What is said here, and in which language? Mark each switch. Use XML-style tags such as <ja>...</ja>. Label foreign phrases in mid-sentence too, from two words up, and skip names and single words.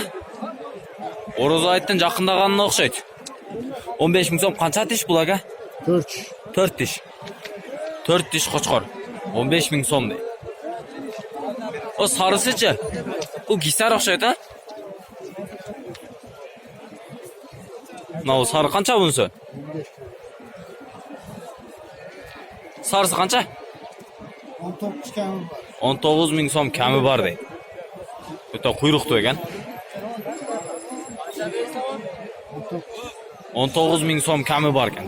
<ky>Орозо айттын жакындаганына окшойт. 15 миң сом канча тиш бул ага? 4 тиш. 4 тиш кочкор. 15 миң сом дейт. О сарысычы. Бул кисар окшойт а? Мына сары канча бунусу? Sarısı kança?</ky> <uz>19 ming so'm kami bor deydi. O'ta quyruqda ekan. 19 ming so'm kami bor ekan.</uz>